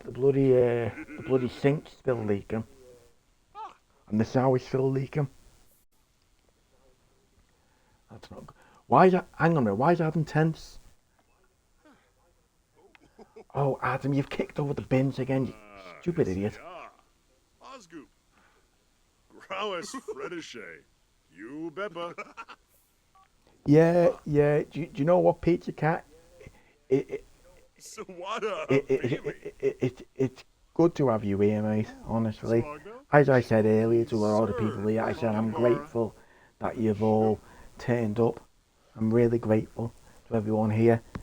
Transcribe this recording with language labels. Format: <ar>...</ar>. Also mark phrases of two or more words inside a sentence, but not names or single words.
<en>The bloody sink's still leaking, and the shower's still leaking. That's not good. Why is that? Hang on a minute. Why is Adam tense? Oh, Adam, you've kicked over the bins again, you stupid idiot. Yeah. Osgoop. Growes, Fredishay, You, Beppa. Yeah. Do you know what, Pizza Cat? It, Sawada, it's good to have you here, mate, honestly. Smogno? As I said earlier to a lot of people here, I said I'm Sir. grateful that you've all turned up. I'm really grateful to everyone here.</en>